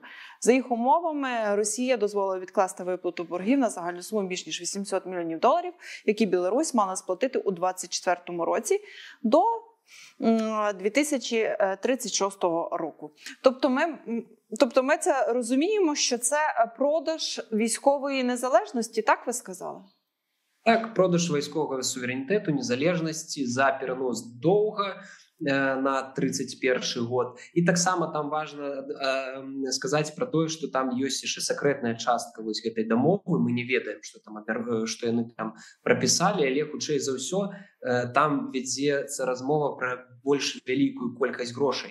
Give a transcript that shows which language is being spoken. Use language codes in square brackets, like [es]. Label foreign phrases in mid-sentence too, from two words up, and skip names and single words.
[uk] За їх умовами, Росія дозволила відкласти виплату боргів на загальну суму більш ніж $800 мільйонів, які Білорусь мала сплатити у 2024 році до 2036 року. Тобто ми це розуміємо, що це продаж військової незалежності, так ви сказали? [be] Так, продаж вайсковага суверэнітэту, незалежнасці за перанос доўга на 31 год. І таксама там важна сказаць пра тое, што там ёсць яшчэ сакрэтная частка вось гэтай дамовы. Мы не ведаем, што яны там прапісалі, але хутчэй за ўсё там вядзецца размова пра больш вялікую колькасць грошай.